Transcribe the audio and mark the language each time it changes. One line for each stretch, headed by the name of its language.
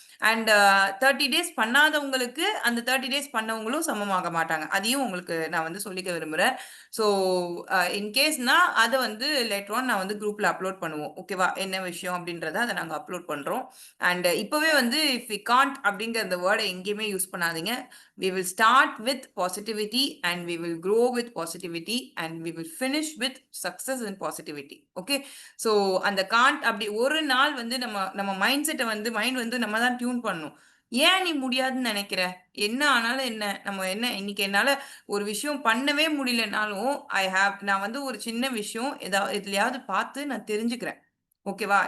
Tamil: And 30 days பண்ணாதவங்களுக்கு அந்த 30 days பண்ணவங்களும் சமமாக மாட்டாங்க. அதையும் உங்களுக்கு நான் வந்து சொல்லிக்க விரும்புறேன். ஸோ இன்கேஸ்னா அத வந்து லேட்டர் ஆன் நான் வந்து குரூப்ல அப்லோட் பண்ணுவோம். ஓகேவா? என்ன விஷயம் அப்படின்றத அத நாங்க அப்லோட் பண்றோம். அண்ட் இப்பவே வந்து
English: if we can't
Tamil: அப்படிங்கிற அந்த வேர்ட எங்கேயுமே யூஸ் பண்ணாதீங்க.
English: We will start with positivity and we will grow with positivity and we will finish with success and positivity. Okay?
Tamil: So அந்த காண்ட் அப்படி ஒரு நாள் வந்து நம்ம மைண்ட் செட்டை வந்து மைண்ட் வந்து நம்ம தான் டியூன் பண்ணணும். ஏன் நீ முடியாதுன்னு நினைக்கிற? என்ன ஆனாலும் என்ன? நம்ம என்ன இன்னைக்கு என்னால ஒரு விஷயம் பண்ணவே முடியலனாலும், நான் வந்து ஒரு சின்ன விஷயம் எதுலயாவது பார்த்து நான் தெரிஞ்சுக்கிறேன். ஓகேவா?